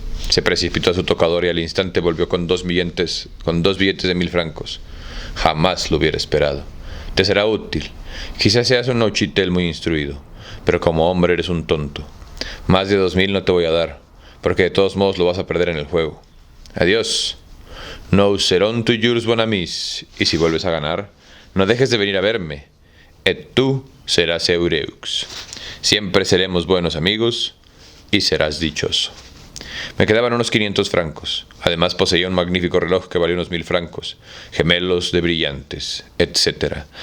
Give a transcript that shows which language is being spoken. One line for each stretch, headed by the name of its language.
Spanish: Se precipitó a su tocador y al instante volvió con dos billetes de 1.000 francos. Jamás lo hubiera esperado. Te será útil. Quizás seas un Neuchâtel muy instruido, pero como hombre eres un tonto. Más de 2.000 no te voy a dar, porque de todos modos lo vas a perder en el juego. Adiós.
French: Nous serons toujours bons amis.
Spanish: Y si vuelves a ganar, no dejes de venir a verme.
French: Et tú serás heureux.
Spanish: Siempre seremos buenos amigos y serás dichoso. Me quedaban unos 500 francos. Además poseía un magnífico reloj que valía unos 1.000 francos, gemelos de brillantes, etc.